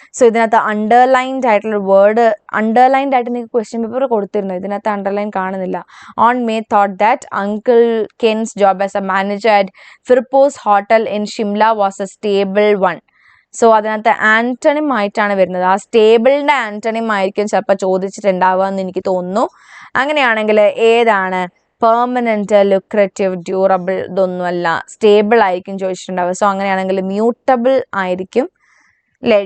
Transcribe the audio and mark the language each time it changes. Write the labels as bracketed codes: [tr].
[ml] So ഇതിനകത്ത് underlined ആയിട്ടുള്ള word, underlined ആയിട്ട് നിങ്ങൾക്ക് ക്വസ്റ്റ്യൻ പേപ്പർ കൊടുത്തിരുന്നു, ഇതിനകത്ത് അണ്ടർലൈൻ കാണുന്നില്ല. [en] Aunt May thought that Uncle Ken's job as a manager at Firpo's Hotel in Shimla was a stable one. [ml] So അതിനകത്ത് antonym ആയിട്ടാണ് വരുന്നത്. ആ സ്റ്റേബിളിന്റെ ആന്റണിം ആയിരിക്കും ചിലപ്പോൾ ചോദിച്ചിട്ടുണ്ടാവുക എന്ന് എനിക്ക് തോന്നുന്നു. അങ്ങനെയാണെങ്കിൽ ഏതാണ്? പെർമനന്റ്, ലുക്രേറ്റീവ്, ഡ്യൂറബിൾ, ഇതൊന്നുമല്ല. സ്റ്റേബിൾ ആയിരിക്കും ചോദിച്ചിട്ടുണ്ടാവുക. സോ അങ്ങനെയാണെങ്കിൽ മ്യൂട്ടബിൾ ആയിരിക്കും അല്ലേ?